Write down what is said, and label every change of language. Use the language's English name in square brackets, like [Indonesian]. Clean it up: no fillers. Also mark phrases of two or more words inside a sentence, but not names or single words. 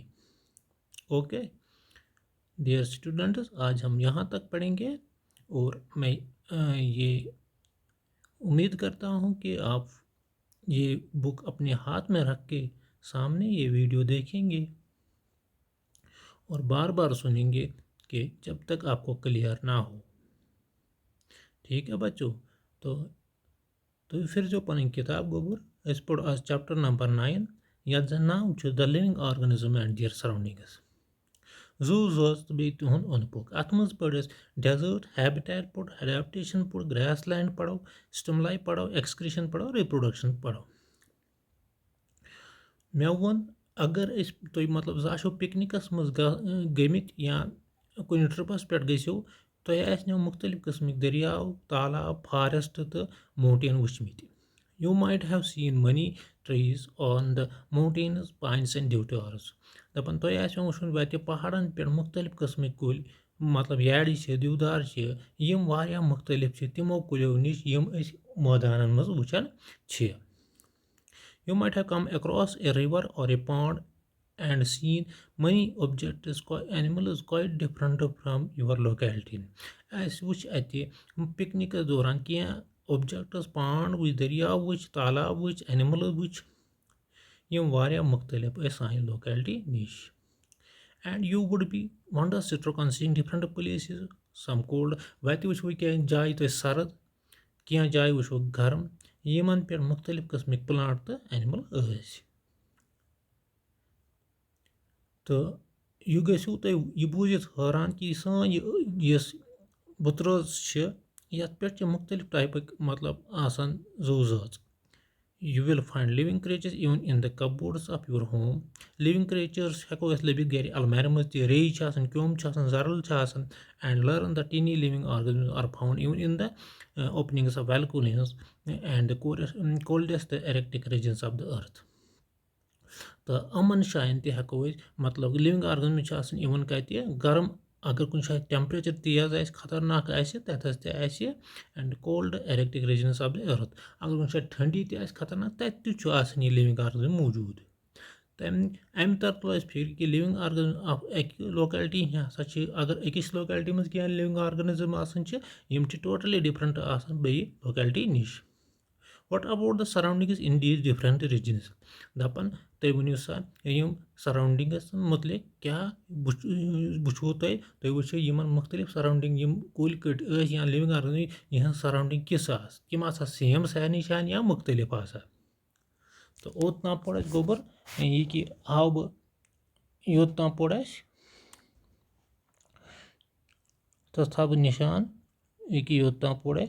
[Urdu] اوکے ڈیئر اسٹوڈنٹس، آج ہم یہاں تک پڑھیں گے، اور میں یہ امید کرتا ہوں کہ آپ یہ بک اپنے ہاتھ میں رکھ کے سامنے یہ ویڈیو دیکھیں گے اور بار بار سنیں گے کہ جب تک آپ کو کلیئر نہ ہو. ٹھیک ہے بچوں؟ تو پھر [Kashmiri] جو پنن کتاب گوبر اس پڑھ آج چیپٹر نمبر 9 یتھ زن ناو چھُ The Living Organism and Their Surroundings. زوٗ تہٕ بیٚیہِ تِہُنٛد اوٚنٛد پوٚک. اَتھ منٛز پٔر أسۍ ڈیزٲرٹ، ہیبِٹیٹ پوٚر، ایڈیپٹیشن پوٚر، گریس لینڈ پڑھو، سٹملائی پڑھو، ایکسکریشن پڑھو، ریپروڈکشن پڑھو. مےٚ ووٚن اگر أسۍ تُہۍ مطلب زٕ آسیو پِکنِکس منٛز گٔمٕتۍ یا کُنہِ ٹرپس پٮ۪ٹھ گٔژھِو، تۄہہِ آسنو مختلف قٕسمٕکۍ دٔریاو، تالاب، فارسٹ تہٕ ماوٹین وٕچھمٕتۍ. [English] You might have seen many trees on the mountains, pines and deodars. [Kashmiri] دَپان تۄہہِ آسیو وٕچھمُت وَتہِ پہاڑن پٮ۪ٹھ مختلف قٕسمٕکۍ کُلۍ، مطلب یارِ چھِ، دیودار چھِ، یِم واریاہ مختلف چھِ تِمو کُلیو نِش یِم أسۍ مٲدانن منٛز وٕچھان چھِ. [English] You might have come across a river or a pond and seen many objects, animals quite different from your locality. [Kashmiri] اَسہِ وٕچھ اَتہِ پِکنِکس دوران کینٛہہ اوبجیکٹس، پانڈ وٕچھ، دٔریاو وٕچھ، تالاب وٕچھ، اینِملز وٕچھ یِم واریاہ مختلف ٲسۍ سانہِ لوکیلٹی نِش. [English] And you would be wonder struck on seeing different places some cold. [Kashmiri] وَتہِ وٕچھو کینٛہہ جایہِ تۄہہِ سرد، کینٛہہ جایہِ وٕچھو گرم، یِمن پٮ۪ٹھ مختلف قٕسمٕکۍ پٕلانٹ تہٕ اینِمل ٲسۍ. تہٕ یہِ گٔژھِو تُہۍ یہِ بوٗزِتھ حٲران کہِ سٲنۍ یۄس بُترٲژ چھِ یَتھ پٮ۪ٹھ چھِ مختلف ٹایپٕکۍ مطلب آسان زُو زٲژ. [English] You will find living creatures even in the cupboards of your home. Living creatures [Kashmiri] ہٮ۪کو أسۍ لٔبِتھ گرِ المارِ منٛز تہِ. ریٚیہِ چھِ آسان، کیوٚم چھِ آسان، زرٕل چھِ آسان. [English] And learn the tiny living organisms are found even in the openings of balconies and the coldest Arctic regions of the earth. [Kashmiri] تہٕ یِمن جایَن تہِ ہٮ۪کو أسۍ مطلب [English] living organism [Kashmiri] چھِ آسان اِوٕن کَتہِ گرم، اگر کُنہِ جایہِ ٹیمپریچر تیز آسہِ، خطرناک آسہِ، تَتھَس تہِ آسہِ [English] and cold Arctic regions of the earth. [Kashmiri] اگر کُنہِ جایہِ ٹھنڈی تہِ آسہِ خطرناک، تَتہِ تہِ چھُ آسان یہِ [English] living organism [Kashmiri] موٗجوٗد. اَمہِ طرفہٕ تُل اَسہِ فِکرِ کہِ [English] living organism of [Kashmiri] اَکہِ لوکیلٹی ہسا چھِ، اگر أکِس لوکیلٹی منٛز کینٛہہ [English] living organism [Kashmiri] آسان چھِ، یِم چھِ [English] totally different [Kashmiri] آسان بیٚیہِ لوکیلٹی نِش. [English] What about the surroundings in these different regions? [Kashmiri] دَپان تُہۍ ؤنِو سا یِم سراوڈِنگس مُتعلِق کیٛاہ وٕچھو تُہۍ وٕچھو یِمن مختلف سراوڈِنگ یِم کُلۍ کٔٹۍ ٲسۍ یا [English] living organism [Kashmiri] یِہنٛز سراوڈِنگ کِژھ آسہٕ، تِم آسہٕ سیم سارنٕے جایَن یا مختلف آسان. تہٕ اوٚتام پوٚر اَسہِ گوٚبُر یہِ کہِ آو بہٕ یوٚتام پوٚر اَسہِ تَتھ تھاو بہٕ نِشان یہِ کہِ یوٚتام پوٚر اَسہِ.